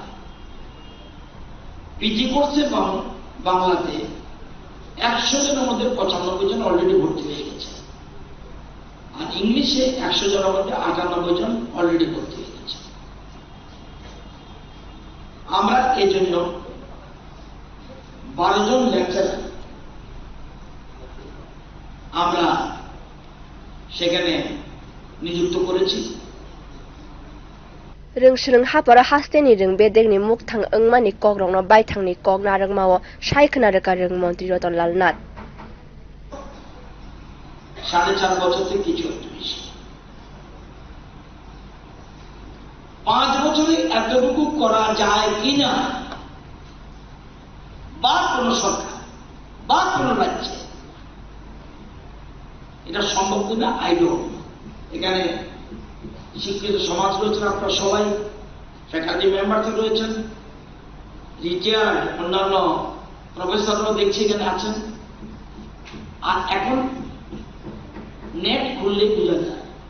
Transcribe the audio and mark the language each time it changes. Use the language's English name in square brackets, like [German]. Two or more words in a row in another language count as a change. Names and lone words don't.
[Bangla] পিজি কোর্সে বাংলাতে 100 জনের মধ্যে 95 জন অলরেডি ভর্তি হয়ে গেছে আর ইংলিশে 100 জনের মধ্যে 98 জন অলরেডি ভর্তি হয়ে গেছে আমরা এই জন্য 12 জন লেকচারার আমরা সেখানে নিযুক্ত করেছি [Kok Borok] rung shurung haparo hasteni rung bedegni mukthang engmani kogrongno baithangni kok narang mawo shaikhna reka rung montri roton lalnat [Bangla] 4.5 বছর থেকে কিছু একটু বেশি 5 বছরে এতটুকু করা যায় কিনা বা কোন সরকার বা কোন রাজ্যে এটা সম্ভব কিনা [English] I don't know [Bangla] এখানে শিক্ষিত সমাজ রয়েছেন আপনারা সবাই [English] faculty member [Bangla] রয়েছেন রিটায়ার্ড অন্যান্য প্রফেসররাও দেখছি এখানে আছেন আর এখন নেট খুললে বোঝা যায়